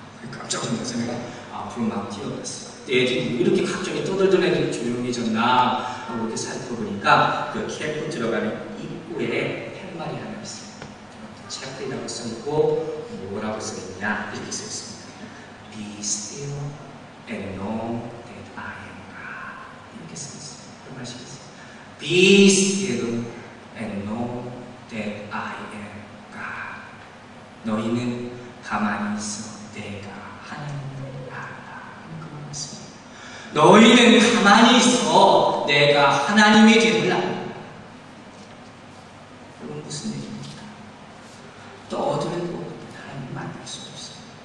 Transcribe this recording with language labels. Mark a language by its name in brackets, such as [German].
[Korean] 깜짝 놀라서 내가 앞으로 막 뛰어갔어요. 애들이 이렇게 갑자기 떠들던 애들이 조용해졌나 하고 이렇게 살펴보니까 그 캠프 들어가는 입구에 팻말이 하나 있어요. 체크이라고 써있고 뭐라고 써있냐 이렇게 써있습니다. [English] Be still and know that I am God. [Korean] 이렇게 써있어요. 그 말씀이세요. [English] Be still and know that I am God. [Korean] 너희는 가만히 있어 내가 하나님을 알아. 그 말씀입니다. 너희는 가만히 있어 내가 하나님이 됨을 알아. 이건 무슨 얘기입니까? 떠들고 하나님 만날 수 없어요.